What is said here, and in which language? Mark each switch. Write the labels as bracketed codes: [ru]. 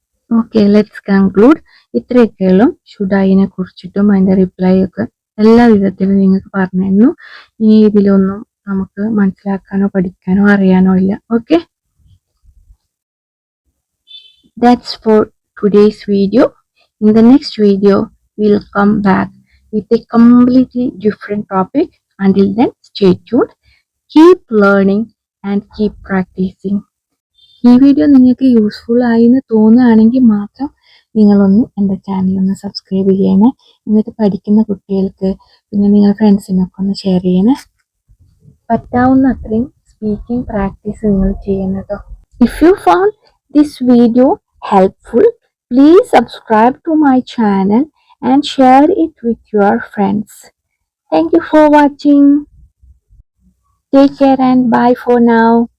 [ml] Okay, [en] Let's conclude. [ml] ഇത്രയൊക്കെയുള്ളൂ ഷുഡായിനെ കുറിച്ചിട്ടും അതിന്റെ reply ഒക്കെ എല്ലാ വിധത്തിലും നിങ്ങൾക്ക് പറഞ്ഞു. ഇനി ഇതിലൊന്നും നമുക്ക് മനസ്സിലാക്കാനോ പഠിക്കാനോ അറിയാനോ ഇല്ല. Okay, [en] That's for today's video. In the next video, we'll come back with a completely different topic. Until then, stay tuned, keep learning, and keep practicing. [ml] ഈ വീഡിയോ നിങ്ങൾക്ക് യൂസ്ഫുൾ ആയി എന്ന് തോന്നുകയാണെങ്കിൽ മാത്രം നിങ്ങളൊന്ന് എൻ്റെ ചാനലൊന്ന് സബ്സ്ക്രൈബ് ചെയ്യണേ. എന്നിട്ട് പഠിക്കുന്ന കുട്ടികൾക്ക് പിന്നെ നിങ്ങളുടെ ഫ്രണ്ട്സിനൊക്കെ ഒന്ന് ഷെയർ ചെയ്യണേ. പറ്റാവുന്ന അത്രയും സ്പീക്കിംഗ് പ്രാക്ടീസ് നിങ്ങൾ ചെയ്യണം കേട്ടോ. [en] If you found this video helpful, please subscribe to my channel and share it with your friends. Thank you for watching. Take care and bye for now.